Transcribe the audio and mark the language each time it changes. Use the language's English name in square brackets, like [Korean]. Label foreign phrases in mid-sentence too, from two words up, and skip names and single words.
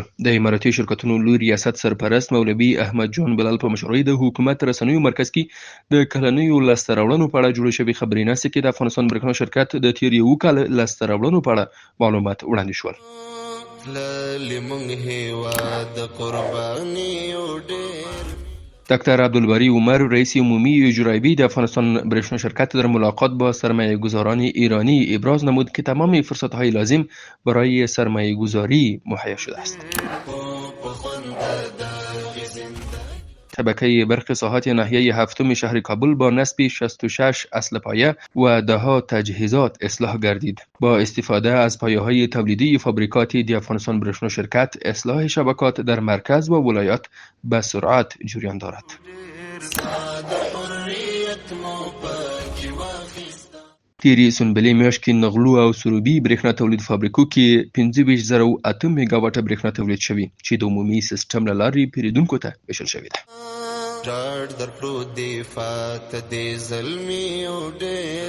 [Pashto] د اماراتي شرکتونو لوی ریاست سرپرست مولوي احمد جان بلال په مشرۍ د حکومت رسنیو مرکز کې د کلنیو لاسته راوړنو په اړه جوړې شوې خبري ناستې کې د افغانستان برېښنا شرکت د تیر یو کال لاسته راوړنو په اړه معلومات وړاندې شول. لالي مونږ هیواد د قرباني ډېر. [Persian] دکتر عبدالباری عمر رئیس عمومی اجرایی د افغانستان برېښنا شرکت در ملاقات با سرمایه گذاران ایرانی ابراز نمود که تمام فرصت‌های لازم برای سرمایه گذاری مهیا شده است. شبکه برق ساحات ناحیه هفتم شهر کابل با نصب 66 اصل پایه و دهها تجهیزات اصلاح گردید. با استفاده از پایه‌های تولیدی فابریکات دی افغانستان برېښنا شرکت اصلاح شبکات در مرکز و ولایات به سرعت جریان دارد. [Pashto] تیری سنبلې میاشت کې نغلو او سروبي برېښنا تولید فابریکو کې 25,008 میگاواټه برېښنا تولید شوی چې د عمومي سیستم له لارې پیریدونکو ته ویشل شوې ده. ډاډ درکړو دفاع ته دې زلمي ډېر